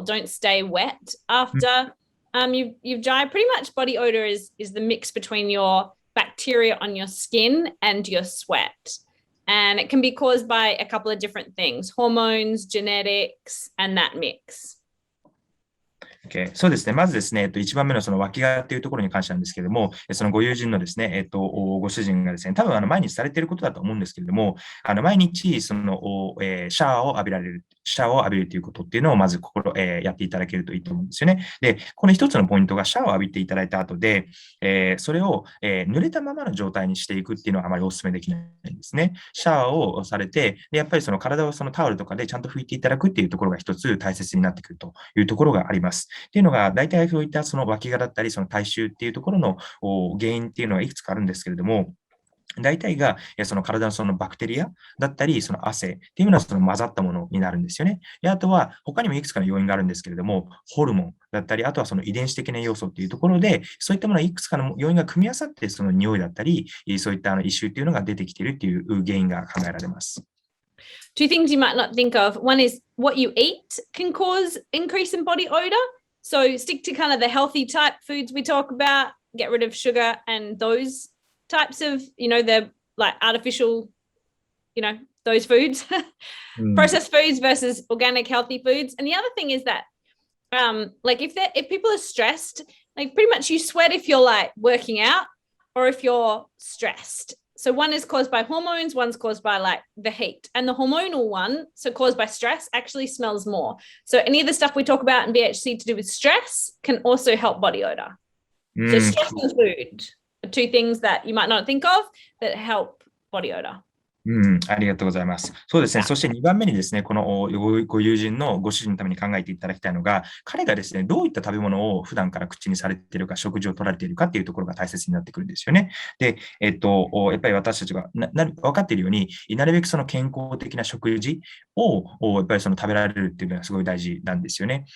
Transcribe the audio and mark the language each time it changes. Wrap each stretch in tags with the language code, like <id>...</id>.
<en>Don't stay wet after you've dried. Pretty much body odor is the mix between your bacteria on your skin and your sweat. And it can be caused by a couple of different things, hormones, genetics, and that mix. Okay.</en> <ja>そうですね。まずですね、1番目のその脇がっていうところに関してなんですけれども、そのご友人のですね、ご主人がですね、多分毎日されていることだと思うんですけれども、毎日その、シャワーを浴びるということっていうのをまずやっていただけるといいと思うんですよね。で、この一つのポイントがシャワーを浴びていただいた後で、それを、濡れたままの状態にしていくっていうのはあまりお勧めできないんですね。シャワーをされて、でやっぱりその体をそのタオルとかでちゃんと拭いていただくっていうところが一つ大切になってくるというところがあります。っていうのが、大体そういったその脇がだったり、その体臭っていうところの原因っていうのはいくつかあるんですけれども、大体がその体のそのバクテリアだったり、その汗っていうのはその混ざったものになるんですよね。であとは他にもいくつかの要因があるんですけれども、ホルモンだったり、あとはその遺伝子的な要素っていうところで、そういったものはいくつかの要因が組み合わさって、その匂いだったり、そういった異臭っていうのが出てきているっていう原因が考えられます。</ja> <en>Two things you might not think of. One is what you eat can cause increase in body odor. So stick to kind of the healthy type foods we talk about, get rid of sugar and those types of, the like artificial, those foods, processed foods versus organic healthy foods. And the other thing is that, like if people are stressed, like pretty much you sweat if you're like working out or if you're stressed. So one is caused by hormones, one's caused by like the heat, and the hormonal one, so caused by stress, actually smells more. So any of the stuff we talk about in BHC to do with stress can also help body odor. So stress and food are 2 things that you might not think of that help body odor.</en> <ja>ありがとうございます。そうですね。そして2番目にですね、このご友人のご主人のために考えていただきたいのが、彼がですね、どういった食べ物を普段から口にされているか、食事を取られているかっていうところが大切になってくるんですよね。で、やっぱり私たちが分かっているように、なるべくその健康的な食事をやっぱりその食べられるっていうのはすごい大事なんですよね。</ja>